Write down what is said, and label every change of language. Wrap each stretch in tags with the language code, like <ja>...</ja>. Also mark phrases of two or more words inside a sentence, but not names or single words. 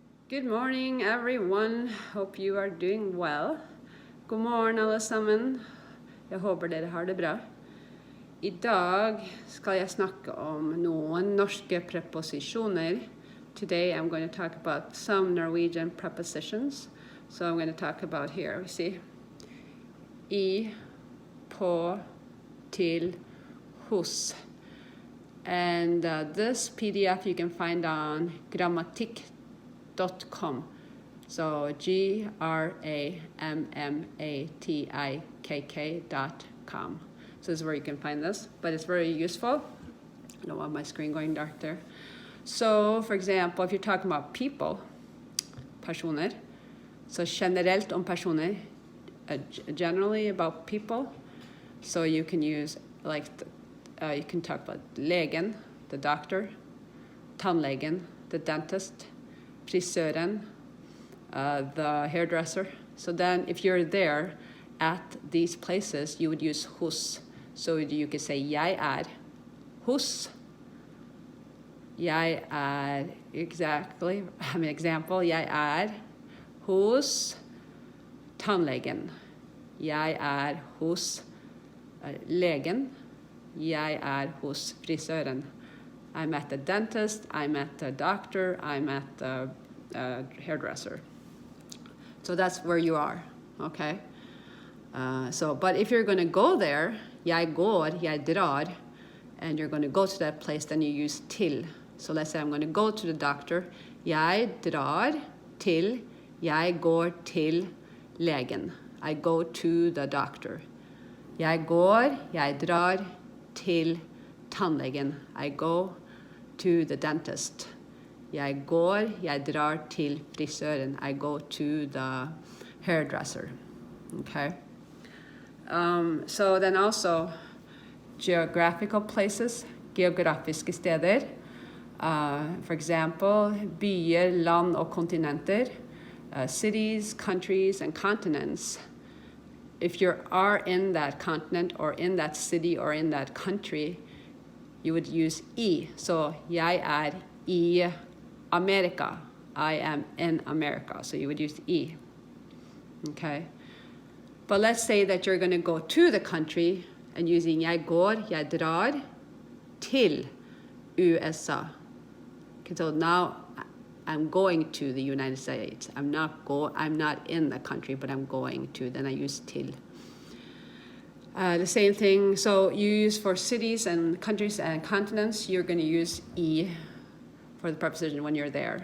<en>Good morning, everyone. Hope you are doing well.</en> <no>God morgen, alle sammen. Jeg håper dere har det bra. I dag skal jeg snakke om noen norske preposisjoner.</no> <en>Today I'm going to talk about some Norwegian prepositions. So I'm going to talk about here, we see.</en> <no>I, på, til, hos.</no> <en>And this PDF you can find on grammatikk.com. So grammatikk.com. So this is where you can find this, but it's very useful. I don't want my screen going dark there. So for example, if you're talking about people,</en> <no>personer, so generelt om personer,</no> <en>generally about people, so you can use like, you can talk about legen, the doctor, tannlegen, the dentist, frisøren, the hairdresser. So then if you're there at these places, you would use hos. So you could say</en> <no>jeg er hos. Jeg er,</no> <en>exactly, example,</en> <no>jeg er hos tannlegen. Jeg er hos legen. Jeg er hos frisøren.</no> <en>I'm at the dentist, I'm at the doctor, I'm at the hairdresser. So that's where you are, okay? But if you're going to go there,</en> <no>jeg går, jeg drar,</no> <en>and you're going to go to that place, then you use til. So let's say I'm going to go to the doctor.</en> <no>Jeg drar til, jeg går til legen.</no> <en>I go to the doctor.</en> <no>Jeg går, jeg drar til tannlegen.</no> <en>I go to the dentist.</en> <no>Jeg går, jeg drar til frisøren.</no> <en>I go to the hairdresser. Okay. So then also geographical places,</en> <no>geografiske steder. For example, byer, land og kontinenter.</no> <en>Cities, countries, and continents. If you are in that continent or in that city or in that country, you would use I. So,</en> <no>jeg er I Amerika.</no> <en>I am in America. So you would use I. Okay? But let's say that you're going to go to the country and using</en> <no>jeg går, jeg drar til USA.</no> <en>Okay, so now I'm going to the United States. I'm not in the country, but I'm going to. Then I use til. The same thing. So you use for cities and countries and continents. You're going to use I for the preposition when you're there.</en>